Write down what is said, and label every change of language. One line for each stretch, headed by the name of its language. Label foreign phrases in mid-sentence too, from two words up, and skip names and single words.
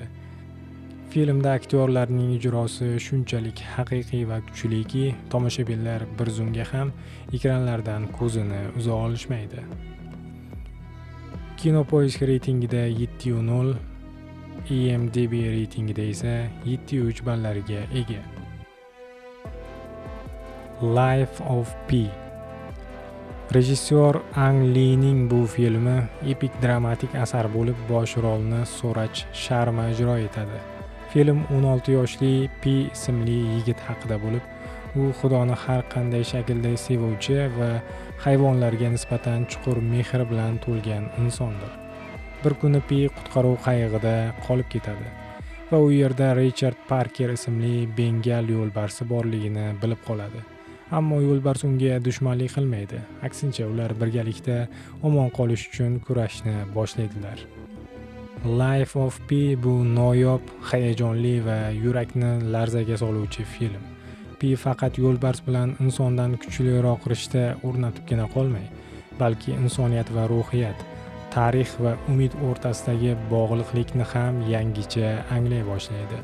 Uzbek: Filmda aktyorlarning ijrosi shunchalik haqiqiy va kuchliki, tomoshabinlar bir zumga ham ekranlardan ko'zini uza olishmaydi. Kinopoisk reytingida 7.0, IMDb reytingida esa 7.3 ballarga ega. Life of Pi. Rejissyor Ang Lee'ning bu filmi epik dramatik asar bo'lib, bosh rolni Suraj Sharma ijro etadi. Film 16 yoshli Pi ismli yigit haqida bo'lib, u Xudoni har qanday shaklda sevuvchi va hayvonlarga nisbatan chuqur mehr bilan to'lgan insondir. Bir kuni Pi qutqaruv qayig'ida qolib ketadi va u yerda Richard Parker ismli bengal yo'lbarsi borligini bilib qoladi. Ammo yo'lbars unga dushmanlik qilmaydi. Aksincha, ular birgalikda omon qolish uchun kurashni boshlaydilar. Life of Pi bu noyob, hayajonli va yurakni larzaga soluvchi film. Pi faqat yo'lbars bilan insondan kuchliroq rishta o'rnatibgina qolmay, balki insoniyat va ruhiyat, tarix va umid o'rtasidagi bog'liqlikni ham yangicha anglay boshlaydi.